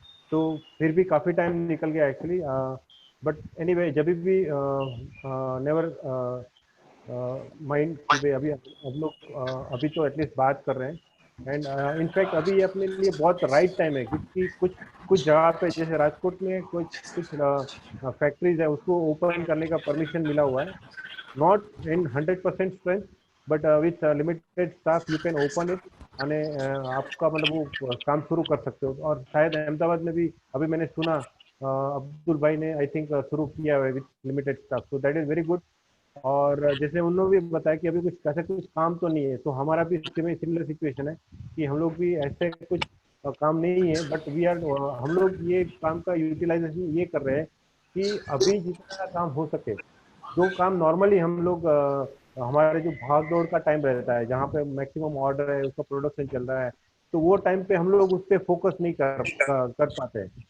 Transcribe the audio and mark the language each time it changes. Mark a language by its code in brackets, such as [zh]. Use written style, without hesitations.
[hi] तो फिर भी काफ़ी टाइम निकल गया एक्चुअली, बट एनीवे जब भी [en] never mind [hi] कि अभी हम लोग अभी तो एटलीस्ट बात कर रहे हैं, एंड इनफैक्ट अभी अपने लिए बहुत राइट टाइम है, क्योंकि कुछ जगह पे जैसे राजकोट में कुछ फैक्ट्रीज है उसको ओपन करने का परमिशन मिला हुआ है, [en] not in 100% strength, but with limited staff you can open it [gu] અને [hi] आपका मतलब वो काम शुरू कर सकते हो। और शायद अहमदाबाद में भी अभी मैंने सुना अब्दुल भाई ने आई थिंक शुरू किया है with limited staff, [en] So that is very good. [hi] और जैसे उन लोग भी बताया कि अभी कुछ ऐसा कुछ काम तो नहीं है, तो हमारा भी सिमिलर सिचुएशन है कि हम लोग भी ऐसे कुछ काम नहीं है, [en] but we are [hi] हम लोग ये काम का यूटिलाइजेशन ये कर रहे हैं कि अभी जितना काम हो सके, जो काम नॉर्मली हम लोग हमारे जो भाग दौड़ का टाइम रहता है जहाँ पे मैक्सिमम ऑर्डर है उसका प्रोडक्शन चल रहा है, तो वो टाइम पे हम लोग उस पर फोकस नहीं कर पाते हैं।